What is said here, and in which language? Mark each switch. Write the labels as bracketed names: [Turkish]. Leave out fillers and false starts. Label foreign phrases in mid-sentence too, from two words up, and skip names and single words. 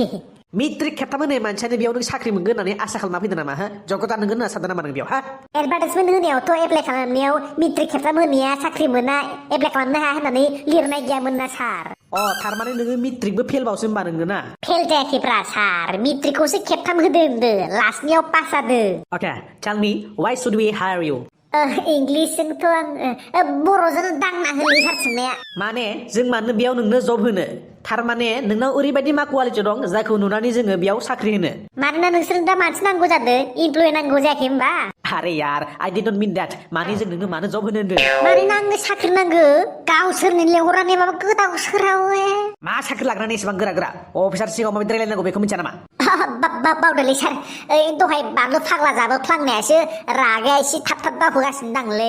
[Bodo] मेट्रिक खेबथाम होनाय मानसियानो बेयाव नों साख्रि मोनगोन होननानै आसा खालामना फैदों नामा जगता नोंगोन होनना सानदों नामा नों बेयाव एडभार्टाइजमेन्ट होनायावथ' एप्लाइ खालामनायाव मेट्रिक खेबथाम होनाया साख्रि मोना एप्लाइ खालामनो हाया होननानै लिरनाय गैयामोन ना सार थारमाने नोङो मेट्रिकबो फेलबावसो होनबा नोङो ना फेल जायाखैब्रा सार मेट्रिकखौसो खेबथाम होदो होनदो लास्टनियाव पास जादो [English] Okay, tell me, why should we hire you? [Bodo] इंग्लिशजोंथ' आं बर'जों दांना होलै सार सोंनाया माने जों मानो बेयाव नोंनो जब होनो थारमाने नोंनाव ओरैबायदि मा कुवालिटि दं जायखौ नुनानै जोङो बेयाव साख्रि होनो मानोना नोंसोरनो दा मानसि नांगौ जादों इमप्लय नांगौ जायाखै होमबा [Hindi] आरे यार [English] I did not mean that [Bodo] माने जों नोंनो मानो जब होनो होनदों मानोना आंनो साख्रि नांगौ गावसोरनो लेंहरनानै माबा गोदाव सोरावो मा साख्रि लाग्रानै एसेबां गोरा अफिसार सिगाङाव माबायदि रायलायनांगौ बेखौ मिथिया नामा बावदोलै सार दहाय बानलु फाग्ला जाबोफ्लांनायासो रागाया एसे थाब बावहोगासिनो दांलै